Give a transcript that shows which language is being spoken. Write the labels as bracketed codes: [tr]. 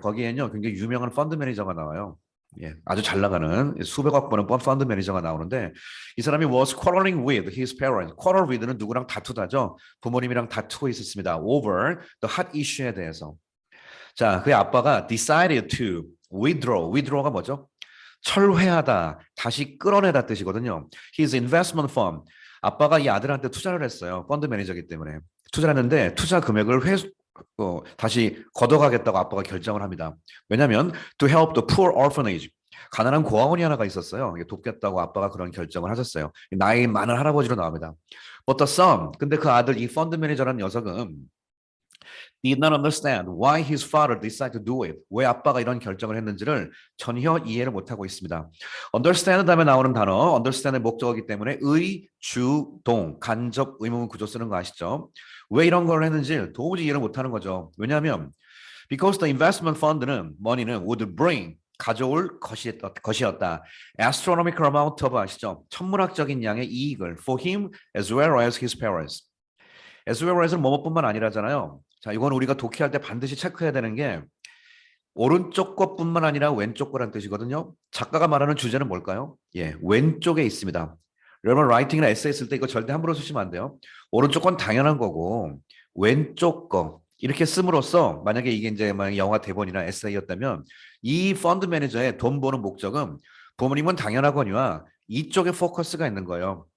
[ko] 거기에는요, 굉장히 유명한 펀드 매니저가 나와요. 아주 잘 나가는 수백억 버는 펀드 매니저가 나오는데 이 사람이 [en] was quarreling with his parents. [ko] quarrel with는 누구랑 다투다죠. 부모님이랑 다투고 있었습니다. [en] over the hot issue에 대해서. [ko] 자, 그의 아빠가 [en] decided to withdraw. [ko] withdraw가 뭐죠? 철회하다, 다시 끌어내다 뜻이거든요. [en] His investment fund. [ko] 아빠가 이 아들한테 투자를 했어요. 펀드 매니저이기 때문에. 투자를 했는데 투자 금액을 다시 걷어가겠다고 아빠가 결정을 합니다. [en] 왜냐하면 to help the poor orphanage. [ko] 가난한 고아원이 하나가 있었어요. 돕겠다고 아빠가 그런 결정을 하셨어요. 나이 많은 할아버지로 나옵니다. [en] But the son, [ko] 근데 그 아들 이 펀드 매니저라는 녀석은 [en] did not understand why his father decided to do it. [ko] 왜 아빠가 이런 결정을 했는지를 전혀 이해를 못하고 있습니다. understand 다음에 나오는 단어, understand의 목적어이기 때문에 의, 주, 동, 간접 의문문 구조 쓰는 거 아시죠? 왜 이런 걸 했는지 도무지 이해를 못하는 거죠. [en] 왜냐하면 because the investment fund는 money는 would bring [ko] 가져올 것이었다. [en] astronomical amount of [ko] 아시죠? 천문학적인 양의 이익을 [en] for him as well as his parents. [ko] as well as는 뭐뭐뿐만 아니라잖아요. 자, 이건 우리가 독해할 때 반드시 체크해야 되는 게 오른쪽 것뿐만 아니라 왼쪽 거란 뜻이거든요. 작가가 말하는 주제는 뭘까요? 왼쪽에 있습니다. 여러분 라이팅이나 에세이 쓸 때 이거 절대 함부로 쓰시면 안 돼요. 오른쪽 건 당연한 거고 왼쪽 거 이렇게 씀으로써 만약에 이게 이제 만약 영화 대본이나 에세이였다면 이 펀드 매니저의 돈 버는 목적은 부모님은 당연하거니와 이쪽에 포커스가 있는 거예요.